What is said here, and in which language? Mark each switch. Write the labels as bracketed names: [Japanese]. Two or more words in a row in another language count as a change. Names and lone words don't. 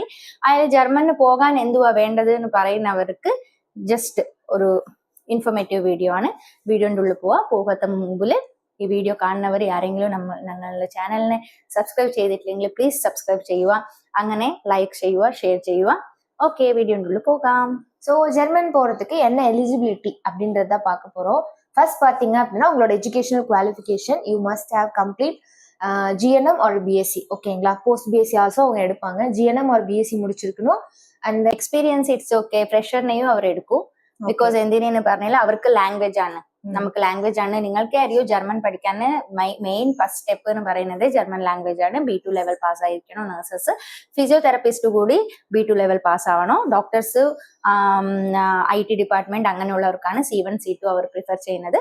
[Malayalam] അതായത് ജർമ്മന് പോകാൻ എന്തുവാ വേണ്ടത് എന്ന് പറയുന്നവർക്ക് ജസ്റ്റ് ഒരു ഇൻഫോർമേറ്റീവ് വീഡിയോ ആണ്. വീഡിയോന്റെ ഉള്ളിൽ പോകാത്ത മുമ്പിൽ ഈ വീഡിയോ കാണുന്നവർ ആരെങ്കിലും ഞങ്ങളുടെ ചാനലിനെ സബ്സ്ക്രൈബ് ചെയ്തിട്ടില്ലെങ്കിൽ [English] please subscribe [Malayalam] ചെയ്യുക, അങ്ങനെ ലൈക്ക് ചെയ്യുക, ஷேர் ചെയ്യുക. [Tamil] ஓகே, வீடியோக்குள்ள போகலாம். ஸோ ஜெர்மன் போகிறதுக்கு என்ன எலிஜிபிலிட்டி அப்படின்றத பார்க்க போகிறோம். [English] first [Tamil] பார்த்தீங்க அப்படின்னா உங்களோட [English] educational qualification you must have complete GNM or BSc. [Tamil] ஓகேங்களா, [English] post BSc also [Tamil] அவங்க எடுப்பாங்க. [English] GNM or BSc [Tamil] முடிச்சிருக்கணும். [English] அந்த experience it's okay, [Malayalam] ഫ്രഷറിനെയും അവർ എടുക്കും. ബിക്കോസ് എന്തിനെന്ന് പറഞ്ഞാൽ അവർക്ക് ലാംഗ്വേജ് ആണ്, നമുക്ക് ലാംഗ്വേജ് ആണ്. നിങ്ങൾക്ക് അറിയോ ജർമ്മൻ പഠിക്കാൻ [English] main first step [Malayalam] എന്ന് പറയുന്നത് [English] German language [Malayalam] ആണ്. B2 [English] level pass [Malayalam] ആയിരിക്കണം. നഴ്സസ്, ഫിസിയോതെറാപ്പിസ്റ്റ് കൂടി B2 [English] level pass [Malayalam] ആവണം. ഡോക്ടേഴ്സ്, [English] IT department [Malayalam] അങ്ങനെയുള്ളവർക്കാണ് C1 C2 അവർ പ്രിഫർ ചെയ്യുന്നത്.